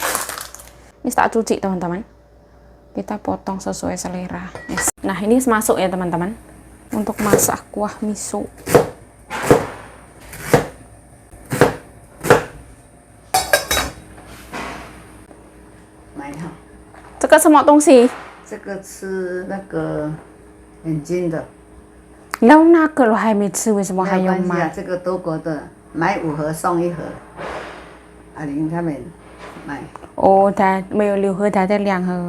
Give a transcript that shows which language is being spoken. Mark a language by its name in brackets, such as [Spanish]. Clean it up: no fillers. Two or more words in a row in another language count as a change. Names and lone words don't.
[Indonesian] Ini tak cuci teman-teman. Kita potong sesuai selera. Yes. Nah ini masuk ya teman-teman. Untuk masak kuah miso. Ini [Chinese] 这个什么东西？这个吃那个眼睛的，然后那个我还没吃，为什么还没有要买？关系啊，这个德国的，买5盒送1盒。阿玲他们买，哦，他没有6盒，他才2盒。